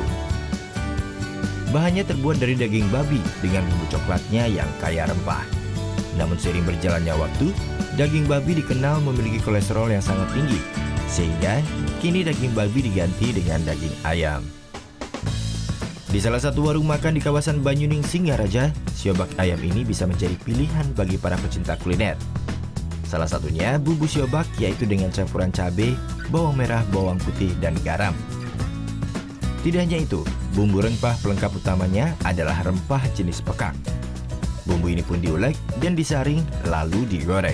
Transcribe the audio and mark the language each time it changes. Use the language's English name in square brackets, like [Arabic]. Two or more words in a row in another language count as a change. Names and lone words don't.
[Indonesian] Bahannya terbuat dari daging babi dengan bumbu coklatnya yang kaya rempah. Namun seiring berjalannya waktu, daging babi dikenal memiliki kolesterol yang sangat tinggi, sehingga kini daging babi diganti dengan daging ayam. Di salah satu warung makan di kawasan Banyuning Singaraja, siobak ayam ini bisa menjadi pilihan bagi para pecinta kuliner. Salah satunya bumbu siobak, yaitu dengan campuran cabai, bawang merah, bawang putih, dan garam. Tidak hanya itu, bumbu rempah pelengkap utamanya adalah rempah jenis pekak. Bumbu ini pun diulek dan disaring lalu digoreng.